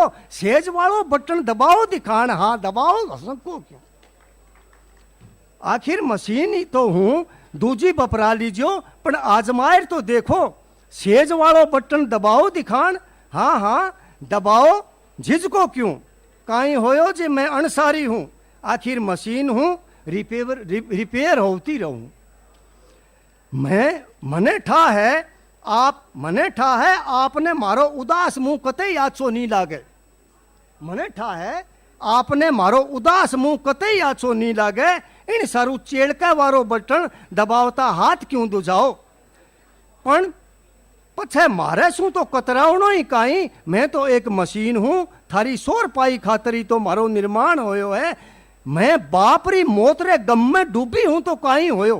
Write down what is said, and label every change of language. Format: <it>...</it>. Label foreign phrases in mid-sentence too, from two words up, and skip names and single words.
<raj>सेज वालो बटन दबाओ दिखान, हाँ दबाओ, संको क्यों। आखिर मशीन ही तो हूं, दूजी बपरा लीजियो, पण आजमायर तो देखो। सेज वालो बटन दबाओ दिखान, हाँ हाँ दबाओ, झिझको क्यों। काई होयो जे मैं अनसारी हूं, आखिर मशीन हूं, रिपेयर होती रहूं। मने ठा है आपने मारो उदास मूं कतई आछो नहीं लागे. मने ठा है आपने मारो उदास मूं कतई आछो नहीं लागे. इन सारू चेड़का वारो बटन दबावता हाथ क्यों दुजाओ. पण पछे मारे शू तो कतरावणो ही काई. मैं तो एक मशीन हूं. थारी 100 पाई खातरी तो मारो निर्माण होयो है. मैं बाप री मौत रे गम में डूबी हूं तो काई होयो.</raj>